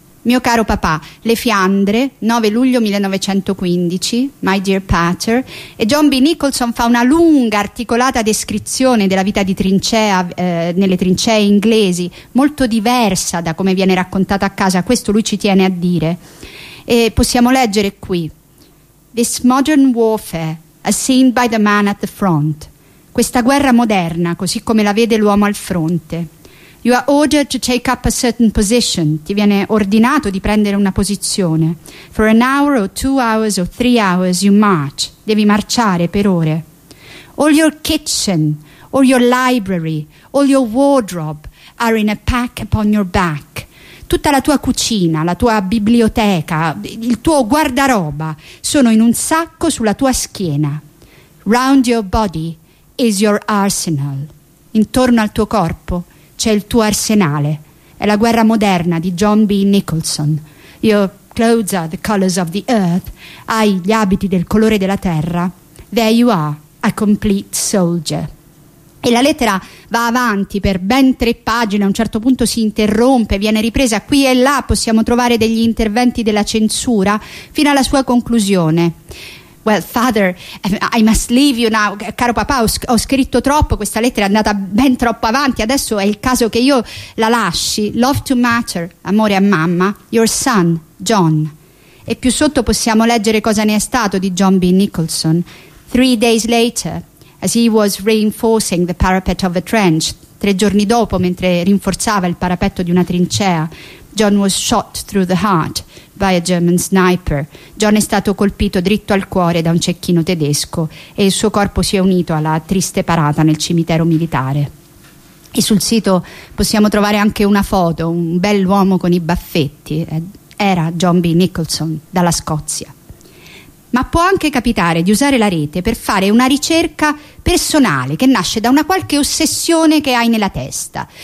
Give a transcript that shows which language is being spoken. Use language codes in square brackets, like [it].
[it] Mio caro papà, le Fiandre, 9 luglio 1915, [en] my dear pater, [it] e John B. Nicholson fa una lunga, articolata descrizione della vita di trincea, nelle trincee inglesi, molto diversa da come viene raccontata a casa, questo lui ci tiene a dire. [en] E possiamo leggere qui: This modern warfare, as seen by the man at the front. [it] Questa guerra moderna, così come la vede l'uomo al fronte. [en] You are ordered to take up a certain position. [it] Ti viene ordinato di prendere una posizione. [en] For an hour or 2 hours or 3 hours you march. [it] Devi marciare per ore. [en] All your kitchen, all your library, all your wardrobe are in a pack upon your back. [it] Tutta la tua cucina, la tua biblioteca, il tuo guardaroba sono in un sacco sulla tua schiena. [en] Round your body is your arsenal. [it] Intorno al tuo corpo c'è il tuo arsenale. È la guerra moderna di John B. Nicholson. [en] Your clothes are the colors of the earth. [it] Hai gli abiti del colore della terra. [en] There you are, a complete soldier. [it] E la lettera va avanti per ben 3 pagine, a un certo punto si interrompe, viene ripresa qui e là, possiamo trovare degli interventi della censura, fino alla sua conclusione. [en] Well, father, I must leave you now. [it] Caro papà, ho scritto troppo, questa lettera è andata ben troppo avanti, adesso è il caso che io la lasci. [en] Love to matter, [it] amore a mamma, [en] your son, John. [it] E più sotto possiamo leggere cosa ne è stato di John B. Nicholson. [en] 3 days later, as he was reinforcing the parapet of a trench, [it] 3 giorni dopo, mentre rinforzava il parapetto di una trincea, [en] John was shot through the heart by a German sniper. [it] John è stato colpito dritto al cuore da un cecchino tedesco e il suo corpo si è unito alla triste parata nel cimitero militare. E sul sito possiamo trovare anche una foto, un bell'uomo con i baffetti. Era John B. Nicholson, dalla Scozia. Ma può anche capitare di usare la rete per fare una ricerca personale che nasce da una qualche ossessione che hai nella testa.